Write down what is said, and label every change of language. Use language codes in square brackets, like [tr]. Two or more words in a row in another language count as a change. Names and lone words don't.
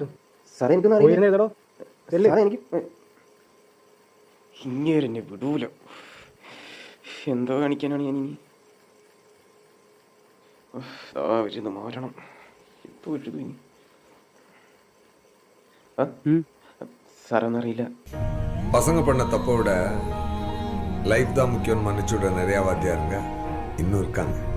[ml] സാറേ എനിക്ക് എനിക്ക് ഇങ്ങനെ വിടൂല. എന്തോ കാണിക്കാനാണ് ഞാനിനി. വരുന്നു മാറ്റണം. ഇപ്പോൾ എഴുതു ഇനി. സാറേ ഒന്നറിയില്ല. [ta] பசங்க பண்ண தப்பை விட லைஃப் தான் முக்கியம்னு மன்னிச்சுட நிறையா வாத்தியாருங்க இன்னும் இருக்காங்க.